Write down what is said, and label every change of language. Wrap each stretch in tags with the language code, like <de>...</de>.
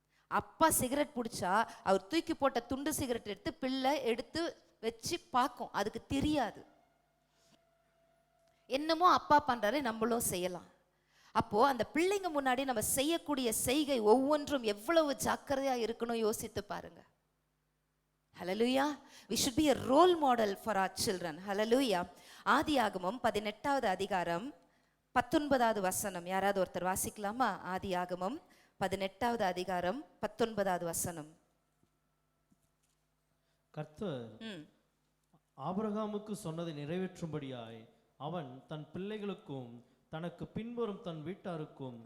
<ta>அப்பா சிகரெட் பிடிச்சா அவர் தூக்கி போட்ட துண்டு சிகரெட் எடுத்து பிள்ளை எடுத்து வச்சு பார்க்கும், அதுக்கு தெரியாது. என்னமோ அப்பா பண்றாரு, நம்மளும் செய்யலாம். அப்போ அந்த பிள்ளைங்க முன்னாடி நம்ம செய்யக்கூடிய செய்கை ஒவ்வொன்றும் எவ்வளவு ஜாக்கிரதையா இருக்கணும் யோசித்து பாருங்க. ஹல்லேலூயா.</ta> <en>we should be a role model for our children.</en> <ta>ஹல்லேலூயா. ஆதியாகமம் 18வது அதிகாரம் 19வது வசனம் யாராவது ஒருத்தர் வாசிக்கலாமா? ஆதியாகமம் 18வது அதிகாரம் 19வது வசனம். கர்த்தர் ஆபிரகாமுக்கு சொன்னதை நிறைவேற்றும்படியாய் அவன் தன் பிள்ளைகளுக்கும் தனக்கு பின்வரும் தன் வீட்டாருக்கும்.</ta>